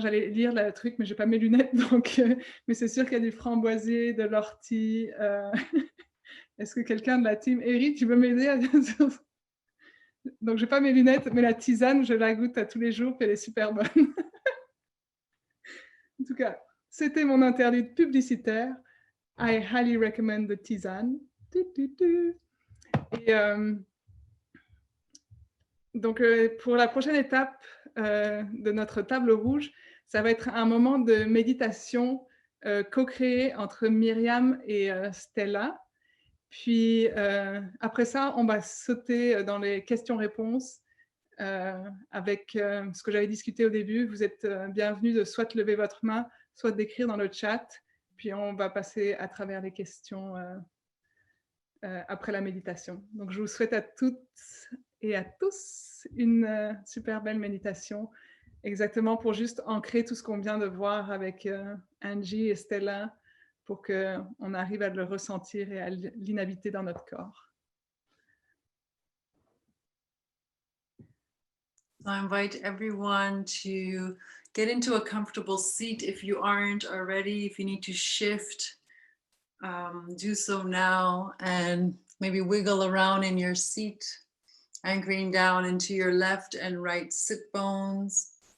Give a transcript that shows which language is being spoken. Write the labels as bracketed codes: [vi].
[fr] J'allais lire le truc, mais j'ai pas mes lunettes, donc, mais c'est sûr qu'il y a du framboisier, de l'ortie. Est-ce que quelqu'un de la team Eri, tu veux m'aider à... Donc, j'ai pas mes lunettes, mais la tisane, je la goûte à tous les jours, puis elle est super bonne. En tout cas, c'était mon interlude publicitaire. [en] I highly recommend the tisane. [fr] Et donc, pour la prochaine étape de notre table rouge, ça va être un moment de méditation co-créé entre Myriam et Stella. Puis après ça, on va sauter dans les questions-réponses avec ce que j'avais discuté au début. Vous êtes bienvenus de soit lever votre main, soit d'écrire dans le chat. Puis on va passer à travers les questions après la méditation. Donc je vous souhaite à toutes et à tous une super belle méditation, exactement pour juste ancrer tout ce qu'on vient de voir avec Angie et Stella, pour qu'on arrive à le ressentir et à l'inhabiter dans notre corps. [en] So I invite everyone to get into a comfortable seat if you aren't already. If you need to shift, do so now, and maybe wiggle around in your seat, anchoring down into your left and right sit bones.